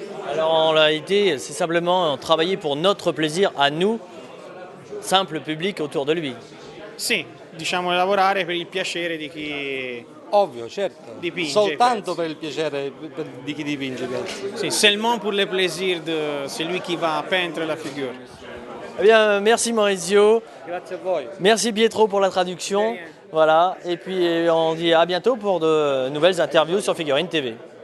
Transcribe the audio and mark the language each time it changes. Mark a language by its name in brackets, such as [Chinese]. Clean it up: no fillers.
[French] Alors en réalité, c'est simplement travailler pour notre plaisir à nous, simple public autour de lui. [Italian] Sì, diciamo lavorare per il piacere di chi Ovvio, certo. dipinge. Soltanto per il piacere di chi dipinge, penso. [French] Sì, seulement pour le plaisir de celui qui va peindre la figure. Eh bien, merci Maurizio, [Italian] Grazie a voi. [French] merci Pietro pour la traduction. Voilà, et puis on dit à bientôt pour de nouvelles interviews sur Figurine TV.